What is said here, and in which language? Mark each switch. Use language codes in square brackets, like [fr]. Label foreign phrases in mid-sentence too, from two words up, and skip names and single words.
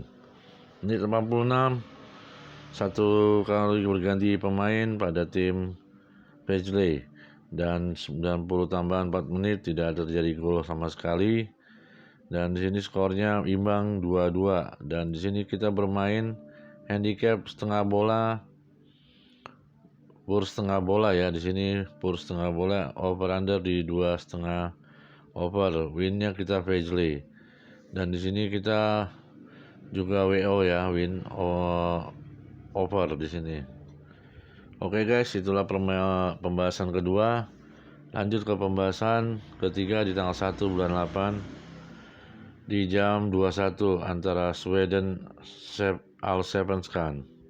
[id] Menit 86 satu kali berganti pemain pada tim Vejle dan 90 tambahan 4 menit tidak terjadi gol sama sekali. Dan di sini skornya imbang 2-2 dan di sini kita bermain handicap setengah bola, pur setengah bola ya. Di sini pur setengah bola, [en] over under [id] di 2,5 over, winnya kita Vejle. Dan di sini kita juga WO ya, [en] win over [id] di sini. Oke guys, itulah pembahasan kedua. Lanjut ke pembahasan ketiga di tanggal 1 bulan 8 di jam 21 antara Sweden Allsvenskan.